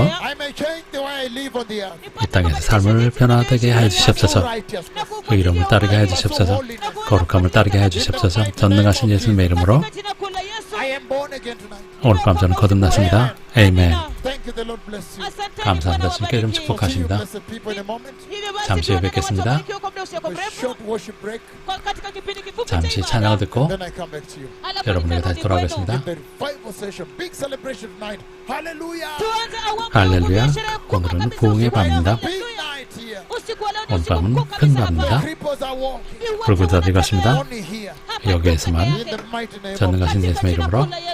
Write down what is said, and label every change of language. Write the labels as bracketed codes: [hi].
[en] I may change the way I live on the earth. [ko] 이 땅에서 삶을 변화되게 해주시옵소서. [en] Righteousness. [ko] 의로움을 따르게 해주시옵소서. 거룩함을 따르게 해주시옵소서. 전능하신 예수님의 이름으로 [en] I am born again tonight. [ko] 오늘 밤 저는 거듭났습니다. 아멘. [en] Thank you. The Lord bless you. [ko] 감사합니다. 주님께 이름 [en] See you, [ko] 축복하십니다. [en] blessed people, in a moment. [ko] 잠시 후에 뵙겠습니다. [en] A short worship break. [ko] 잠시 찬양을 듣고 [en] Then I come back to you. [ko] 여러분에게 다시 돌아오겠습니다. [en] The revival session, big celebration tonight. Hallelujah. [ko] 할렐루야. 오늘은 부흥의 밤입니다. [en] Big night here. [ko] 오늘 밤은 큰 밤입니다. [en] Cripples are walking. [ko] 불구자들이 갔습니다. [en] Only here. [ko] 여기에서만 [en] In the mighty name of [ko] 전능하신 예수님의 이름으로